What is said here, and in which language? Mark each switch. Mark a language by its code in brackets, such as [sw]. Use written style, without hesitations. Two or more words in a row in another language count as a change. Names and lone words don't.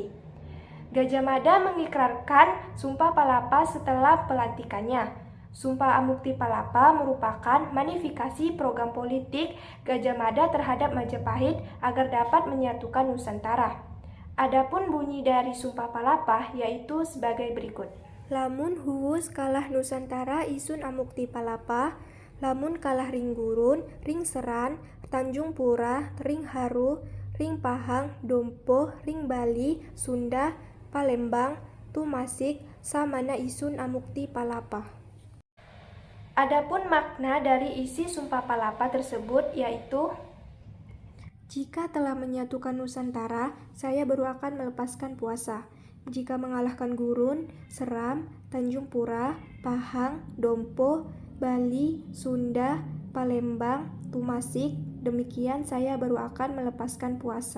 [id] Gajah Mada mengikrarkan Sumpah Palapa setelah pelantikannya. Sumpah Amukti Palapa merupakan manifikasi program politik Gajah Mada terhadap Majapahit agar dapat menyatukan Nusantara. Adapun bunyi dari Sumpah Palapa yaitu sebagai berikut. [kaw] Lamun huwus kalah Nusantara isun Amukti Palapa, lamun kalah ring Gurun, ring Seran, Tanjung Pura, ring Haru, ring Pahang, Dompo, ring Bali, Sunda, Palembang, Tumasik, samana isun Amukti Palapa. [id] Adapun makna dari isi Sumpah Palapa tersebut yaitu, jika telah menyatukan Nusantara, saya baru akan melepaskan puasa. Jika mengalahkan Gurun, Seram, Tanjung Pura, Pahang, Dompo, Bali, Sunda, Palembang, Tumasik, demikian saya baru akan melepaskan puasa.